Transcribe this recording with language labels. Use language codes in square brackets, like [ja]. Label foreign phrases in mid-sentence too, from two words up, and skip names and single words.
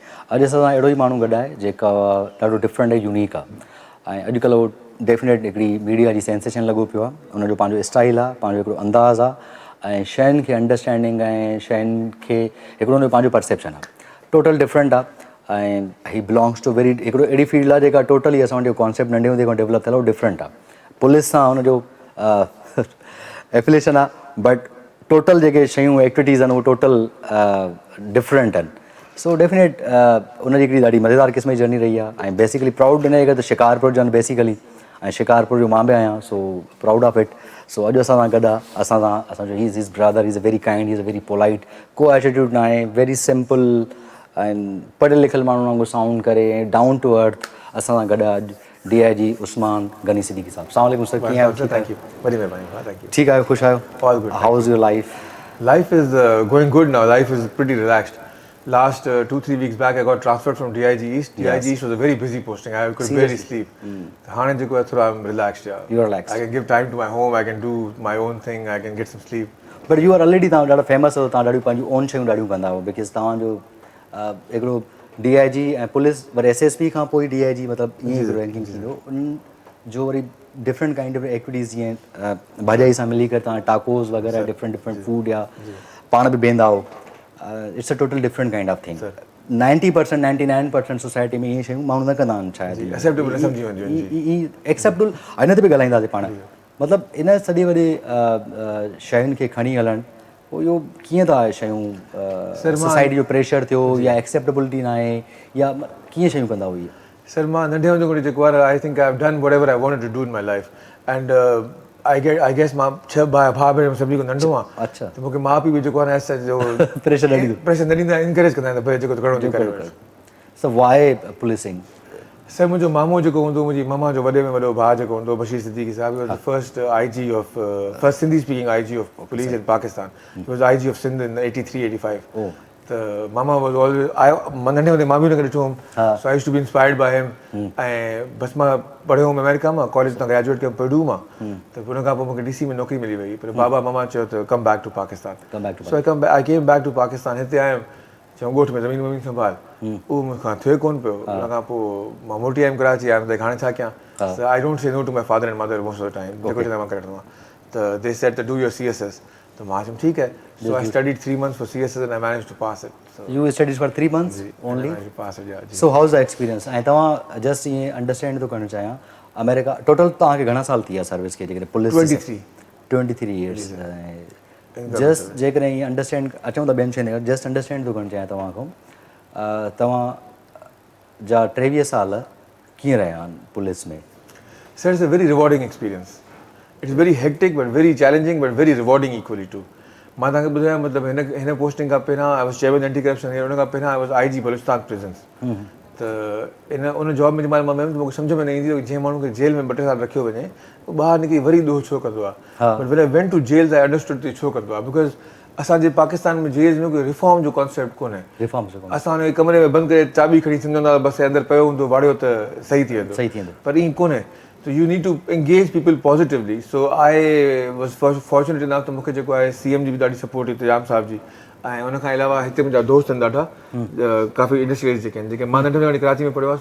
[sd] अॼु असां सां अहिड़ो ई माण्हू गॾु आहे जेका ॾाढो डिफरेंट ऐं यूनिक आहे ऐं अॼुकल्ह उहो डेफिनेट हिकिड़ी मीडिया जी सेंसेशन लॻो पियो आहे। उनजो पंहिंजो स्टाइल आहे, पंहिंजो हिकिड़ो अंदाज़ आहे ऐं शयुनि खे अंडरस्टैंडिंग ऐं शयुनि खे हिकिड़ो उनजो पंहिंजो परसेप्शन आहे, [en] total different [sd] आहे ऐं ही [en] belongs to very [sd] हिकिड़ो अहिड़ी फील्ड आहे जेका टोटली असां वटि कॉन्सेप्ट नंढे हूंदे खां डेवलप थियल हो, डिफरेंट आहे। पुलिस सां हुनजो एफिलेशन आहे [en] but total [sd] जेके शयूं एक्टिविटीज़ आहिनि उहे [en] total different [sd] आहिनि। सो डेफिनेट उनजी हिकिड़ी ॾाढी मज़ेदार क़िस्म जी जर्नी रही आहे ऐं बेसिकली प्राउड इन करे त शिकारपुर जो बेसिकली ऐं शिकारपुर जो मां बि आहियां, [en] So proud of it. [sd] सो अॼु असां सां गॾु आहे, असां सां असांजो ही [en] is his brother, is a very kind, is a very polite, [sd] को एटीट्यूड न आहे, [en] very simple [sd] ऐं पढ़ियल लिखियल माण्हू वांगुरु साउंड करे ऐं [en] down to earth [sd] असां सां गॾु आहे DIG उस्मान गनी सिद्दीकी साहब। [ar] السلام عليكم [sd] सर, कीअं आहियो? [en] Thank you, [sd] वॾी महिरबानी, [en] Thank you. [sd] ठीकु आहियो, ख़ुशि आहियो? [en] All good. How is your life? Life is going good now. Life is pretty relaxed. Last 2-3 weeks back, I got transferred from DIG East. DIG East was a very busy posting. I could barely sleep. [sd] Hane jeko thoda [en] I'm relaxed. Yeah. You are relaxed. I can give time to my home. I can do my own thing. I can get some sleep. But you are already [sd] तव्हां ॾाढा फेमस हो, तव्हां ॾाढियूं पंहिंजूं ओन शयूं ॾाढियूं कंदा हो, बिकॉज़ तव्हांजो हिकिड़ो DIG ऐं पुलिस वरी SSP खां पोइ DIG मतिलबु ईअं रैंकिंग थींदो, उन जो वरी [en] different kind of activities [sd] जीअं भाॼाई सां मिली करे तव्हां टाकोस वग़ैरह [en] different food [sd] या पाण बि बीहंदा हो, [en] It's a total different kind of thing. [sd] 90% 99% सोसाइटी में इहे शयूं माण्हू न कंदा आहिनि शायदि, एक्सेप्टेबल सम्झी वञो, एक्सेप्टेबल हिन ते बि ॻाल्हाईंदासीं पाण। मतिलबु इन सॼे वॾे शयुनि खे खणी हलणु, पोइ इहो कीअं था शयूं, सोसाइटी जो प्रेशर थियो या एक्सेप्टेबिलिटी न आहे या कीअं शयूं कंदा हुई? सर मां नंढे हूंदे खां जेको आहे [en] I think I have done whatever I wanted to do in my life and I guess [sd] मां 6 भाउ भेण सभिनी खां नंढो आहियां। अच्छा। त मूंखे माउ पीउ बि जेको आहे न जो प्रेशर न ॾींदा, इनकरेज कंदा आहिनि त भई जेको करिणो थी करे। [en] So why policing? [sd] सर मुंहिंजो मामो जेको हूंदो, मुंहिंजी ममा जो वॾे में वॾो भाउ जेको हूंदो बशीर सिद्दीकी साहब, [en] was the first IG of first Sindhi speaking IG of police in Pakistan. He was IG of Sindh in 83-85. [sd] त मामा [en] was always [sd] मां नंढे हूंदे मां बि हुनखे ॾिठो हुउमि, [en] So I used to be inspired by him. [sd] ऐं बसि मां पढ़ियो हुउमि अमेरिका मां, कॉलेज तां ग्रेजुएट कयो पर्डू मां, त हुन खां पोइ मूंखे DC में नौकिरी मिली वई, पर बाबा मामा चयो त [en] come back to Pakistan. So I came back to Pakistan. [sd] हिते आयुमि, चयूं ॻोठ में ज़मीन वमीन संभाल, उहो मूंखां थिए कोन पियो। हुन खां पोइ मां मोटी आयुमि कराची, आयुमि त हाणे छा कयां? [en] I don't say no to my father and mother most of the time, [sd] जेको चवंदा मां करे वठंदो आहियां। त [en] they said [sd] त [en] do your CSS, [sd] त मां चयुमि ठीकु आहे। [en] So I studied 3 months for CSS and I managed to pass it. You studied for 3 months only? Pass it, yeah. So how is the experience? [sd] ऐं तव्हां जस्ट ईअं अंडरस्टैंड थो करणु चाहियां, अमेरिका टोटल तव्हांखे घणा साल थी विया सर्विस खे जेकॾहिं पुलिस? [en] 23 years। [sd] जस्ट जेकॾहिं ईअं अंडरस्टैंड अचूं था ॿियनि शयुनि जस्ट अंडरस्टैंड थो करणु चाहियां तव्हां खां, तव्हां जा 23 साल कीअं रहिया आहिनि पुलिस में? [en] Sir it's a very rewarding experience. It's very hectic but very challenging but very rewarding equally too. [sd] मां तव्हांखे ॿुधायां, मतिलबु हिन पोस्टिंग खां पहिरियां [en] I was chairman anti corruption here, [sd] हुन खां पहिरियां [en] I was IG Balochistan prisons. [sd] त उन जॉब में जंहिंमहिल मां वियुमि त मूंखे सम्झ में न ईंदी हुई, जंहिं माण्हू खे जेल में 2-3 साल रखियो वञे ॿाहिरि निकिरी वरी ॾोह छो कंदो आहे। [en] But when I went to jail I understood [sd] त छो कंदो आहे, बिकॉज़ असांजे पाकिस्तान में जेल में कोई रिफॉर्म जो कॉन्सेप्ट कोन्हे। असां हुन कमरे में बंदि करे चाबी खणी सम्झंदा बसि अंदरि पियो हूंदो वाड़ियो त सही थी वेंदो, पर ईअं कोन्हे। [en] So you need to engage people positively. So I was fortunate enough [sd] त मूंखे जेको आहे CM जी बि ॾाढी सपोर्ट हुई, जाम साहब जी, ऐं उनखां अलावा हिते मुंहिंजा दोस्त आहिनि ॾाढा, काफ़ी इंडस्ट्रियलिस्ट जेके आहिनि, जेके मां नंढे में कराची में पढ़ियो आहे।